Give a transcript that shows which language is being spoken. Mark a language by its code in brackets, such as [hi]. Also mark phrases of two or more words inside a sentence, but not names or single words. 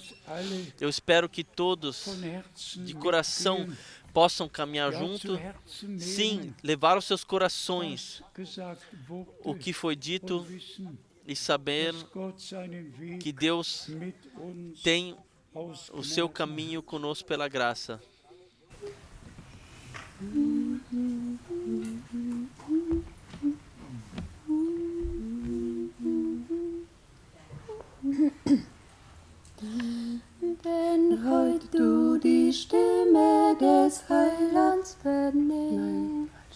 [pt] Eu espero que todos, de coração, possam caminhar junto. Sim, levar aos seus corações o que foi dito e saber que Deus tem o seu caminho conosco pela graça. [de] Wenn heut du die Stimme des Heilands vernimmst.